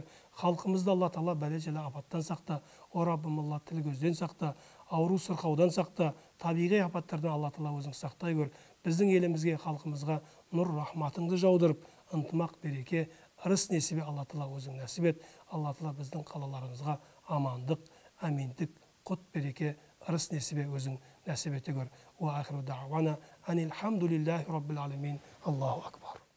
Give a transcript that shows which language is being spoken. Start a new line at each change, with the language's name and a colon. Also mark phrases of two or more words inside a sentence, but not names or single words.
Kazakh: Халқымызды Алла тағала бәле-жала апаттан сақта. О Раббым Алла, тіл көзден сақта, ауру сырқаудан сақта, табиғи апаттардан Алла тағала өзің сақтай көр. Біздің елімізге, халқымызға нұр рахматыңды жаудырып, ынтымақ, береке, ырыс несібе Алла тағала өзің нәсіп ет. Алла тағала біздің қалаларымызға амандық, әминдік, құт, береке, ырыс несібе өзің нәсіп ете көр.
Arabic: وآخر دعوانا أن الحمد لله رب العالمين. الله أكبر.